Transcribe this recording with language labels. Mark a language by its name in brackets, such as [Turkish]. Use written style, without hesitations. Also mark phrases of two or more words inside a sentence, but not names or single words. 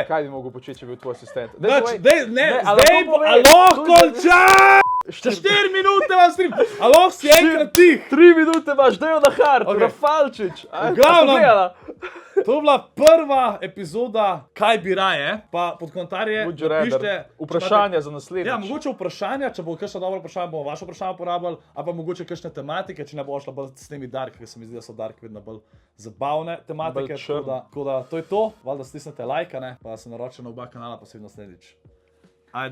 [Slovenian] Kaj bi mogel početi, če bi bil tvoj asistent? Zdaj lahko bo, povej, a lahko to je- končam! Še 4 minute vam stream, a lahko si enkrat tih. 3 minute imaš, dajo na hard, Okej. Rafalčič. V glavnem. To je bila prva epizoda Kaj bi raje, pa pod komentarje [English] Would you rather? [Slovenian] napišite Vprašanja za naslednjič. Ja, mogoče vprašanja, če bo kakšno dobro vprašanje, bomo vaše vprašanje uporabljali, ali pa mogoče kakšne tematike, če ne bo šla bolj s temi dark, ker se mi zdi, da so dark vedno bolj zabavne tematike. Bolj črn. Tako da to je to, valjda stisnete like, ne, pa se naročite na oba kanala, pa se vidimo naslednjič.